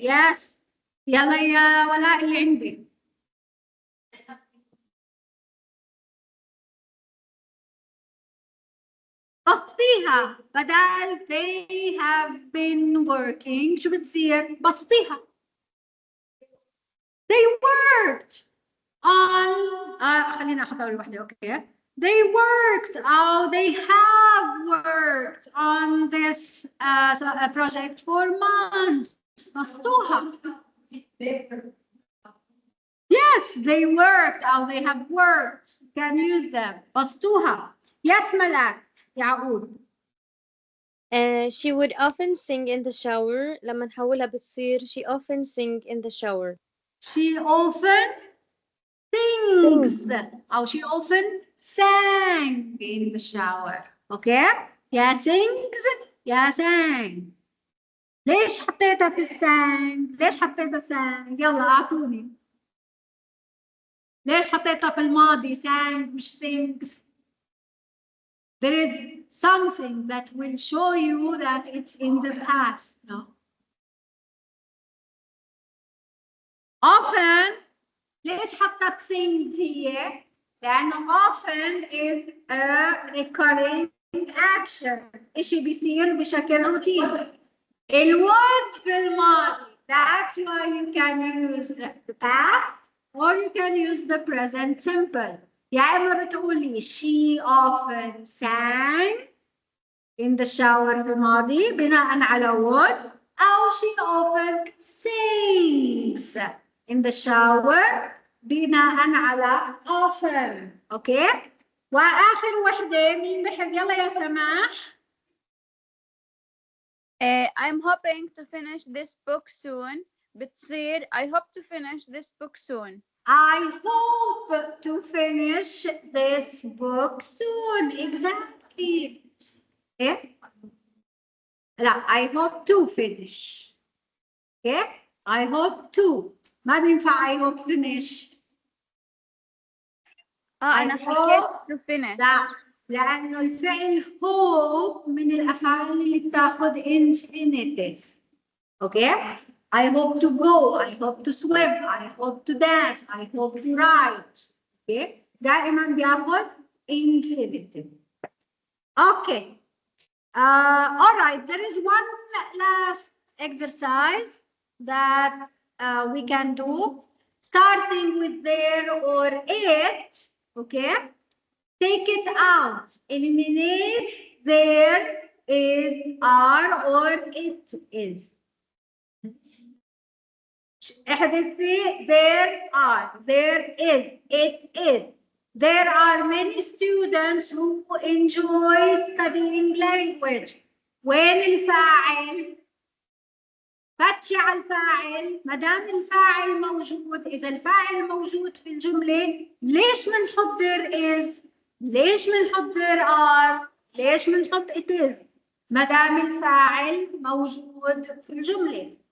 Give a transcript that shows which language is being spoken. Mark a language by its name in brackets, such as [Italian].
[Arabic] Yes. يلا يا ولاء اللي عندك. بسطيها بدل [English] they have been working. [Arabic] شو بتصير؟ بسطيها. [English] They worked on [Arabic] خلينا احط اول وحده. اوكي. [English] They worked or they have worked on this project for months. [Arabic] بسطوها. [English] Yes, they worked or they have worked. You can use them. [Arabic] بسطوها. [English] Yes, ملاك. يعقوب. She would often sing in the shower. [Arabic] لما نحولها بتصير [English] she often sing in the shower. She often sings. Or she often sang in the shower. Okay? [Arabic] يا sings يا sang. ليش حطيتها في السانج؟ ليش حطيتها سانج؟ يلا اعطوني. ليش حطيتها في الماضي سانج مش [English] sings؟ There is something that will show you that it's in the past, no? Often [Arabic] ليش حطت [English] sings [Arabic] هي؟ لأنه [English] often is a recurring action. [Arabic] إشي بيصير بشكل روتيني. الwould في الماضي. [English] That's why you can use the past or you can use the present simple. [Arabic] يا إما بتقولي [English] she often sang in the shower [Arabic] في الماضي بناء على would أو [English] she often sings in the shower [Arabic] بناء على often. أوكي؟ وآخر وحدة مين بحب؟ يلا يا سماح. [English] I'm hoping to finish this book soon. [Arabic] بتصير [English] I hope to finish this book soon. I hope to finish this book soon. Exactly. Okay. لا, I hope to finish. Okay. I hope to. [Arabic] ما بينفع [English] I hope finish. [Arabic] أنا حكيت [English] to finish. [Arabic] لا, لأنه الفعل hope من الأفعال اللي بتاخد infinitive. [English] Okay. I hope to go, I hope to swim, I hope to dance, I hope to write. Okay. [Arabic] دائما بياخد infinitive. [English] Okay. All right. There is one last exercise that we can do, starting with there or it. Okay. Take it out. Eliminate there is, are, or it is. [Arabic] احذفي [English] there are, there is, it is. There are many students who enjoy studying language. [Arabic] وين الفاعل؟ فتشي على الفاعل. ما دام الفاعل موجود، إذا الفاعل موجود في الجملة، ليش بنحط there is؟ ليش بنحط there are؟ ليش بنحط it is؟ ما دام الفاعل موجود في الجملة.